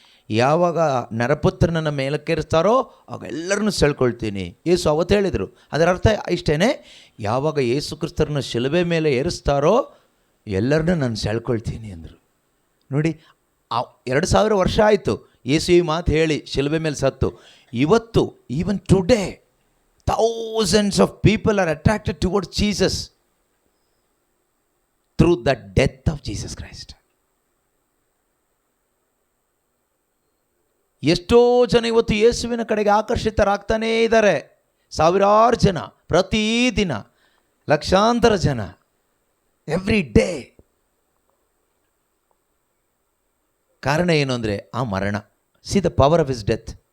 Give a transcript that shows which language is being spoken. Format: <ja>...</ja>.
<kn>ಯಾವಾಗ ನರಪುತ್ರನನ್ನು ಮೇಲಕ್ಕೇರಿಸ್ತಾರೋ ಆಗ ಎಲ್ಲರನ್ನೂ ಸೆಳ್ಕೊಳ್ತೀನಿ. ಯೇಸು ಅವತ್ತು ಹೇಳಿದರು. ಅದರ ಅರ್ಥ ಇಷ್ಟೇ, ಯಾವಾಗ ಯೇಸು ಕ್ರಿಸ್ತರನ್ನು ಶಿಲುಬೆ ಮೇಲೆ ಏರಿಸ್ತಾರೋ ಎಲ್ಲರನ್ನೂ ನಾನು ಸೆಳ್ಕೊಳ್ತೀನಿ ಅಂದರು. ನೋಡಿ, 2000 ವರ್ಷ ಆಯಿತು ಯೇಸು ಈ ಮಾತು ಹೇಳಿ ಶಿಲುಬೆ ಮೇಲೆ ಸತ್ತು. ಇವತ್ತು</kn> <en>Even today thousands of people are attracted towards Jesus through the death of Jesus Christ.</en> <kn>ಎಷ್ಟೋ ಜನ ಇವತ್ತು ಯೇಸುವಿನ ಕಡೆಗೆ ಆಕರ್ಷಿತರಾಗ್ತಾನೇ ಇದ್ದಾರೆ. ಸಾವಿರಾರು ಜನ ಪ್ರತಿದಿನ, ಲಕ್ಷಾಂತರ ಜನ ಎವ್ರಿ ಡೇ. ಕಾರಣ ಏನು ಅಂದರೆ ಆ ಮರಣ.</kn> <en>See the power of his death.</en>